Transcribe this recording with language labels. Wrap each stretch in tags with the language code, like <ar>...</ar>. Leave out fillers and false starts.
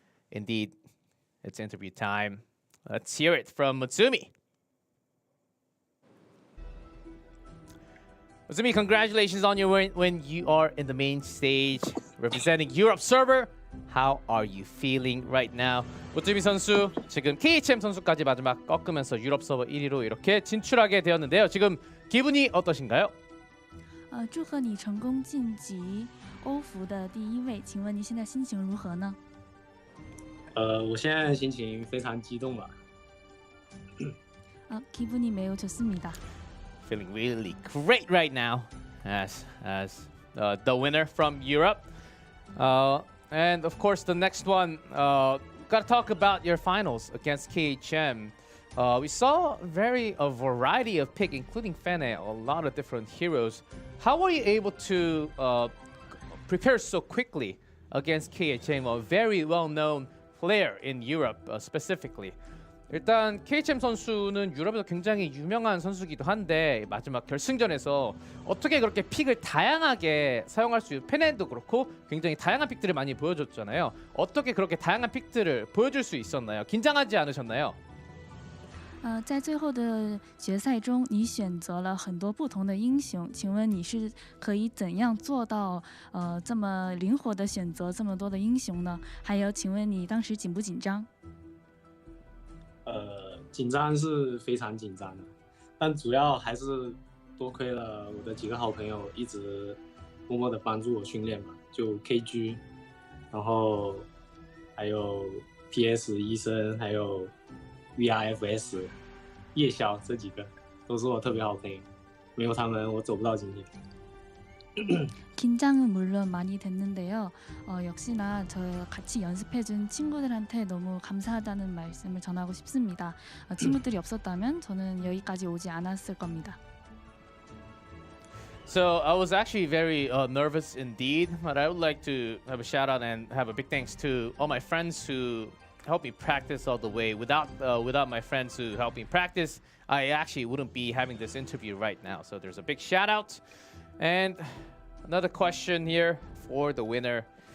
<en>Indeed, it's interview time. Let's hear it from Mutsumi. Mutsumi, congratulations on your win when you are in the main stage representing Europe server. How are you feeling right now?</en> <ko>무츠미 선수 지금 KHM 선수까지 마지막 꺾으면서 유럽 서버 1위로 이렇게 진출하게 되었는데요. 지금 기분이 어떠신가요?</ko> <zh>祝贺你成功晋级欧服的第1位，请问你现在心情如何呢？我现在心情非常激动吧。</zh> <ko>기분이 매우 좋습니다.</ko> <en>Feeling really great right now as the winner from Europe. And of course, the next one, got to talk about your finals against KHM. We saw a variety of pick, including Fene, a lot of different heroes. How were you able to prepare so quickly against KHM, a very well-known player in Europe specifically.</en> <ko>일단 KHM 선수는 유럽에서 굉장히 유명한 선수기도 한데 마지막 결승전에서 어떻게 그렇게 픽을 다양하게 사용할 수 있는 페넨도 그렇고 굉장히 다양한 픽들을 많이 보여줬잖아요. 어떻게 그렇게 다양한 픽들을 보여줄 수 있었나요? 긴장하지 않으셨나요?</ko> <zh>在最后的决赛中，你选择了很多不同的英雄，请问你是可以怎样做到这么灵活的选择这么多的英雄呢？还有，请问你当时紧不紧张？紧张是非常紧张的，但主要还是多亏了我的几个好朋友一直默默的帮助我训练嘛，就 KG， 然后还有 PS 医生，还有 VRFS 夜宵，这几个都是我特别好朋友，没有他们我走不到今天。</zh> <ko>긴장은 물론 많이 됐는데요. 역시나 저 같이 연습해준 친구들한테 너무 감사하다는 말씀을 전하고 싶습니다. 친구들이 없었다면 저는 여기까지 오지 않았을 겁니다.</ko> <en>So I was actually very nervous indeed, but I would like to have a shout out and have a big thanks to all my friends who helped me practice all the way. Without my friends who helped me practice, I actually wouldn't be having this interview right now. So there's a big shout out. And another question here for the winner.</en>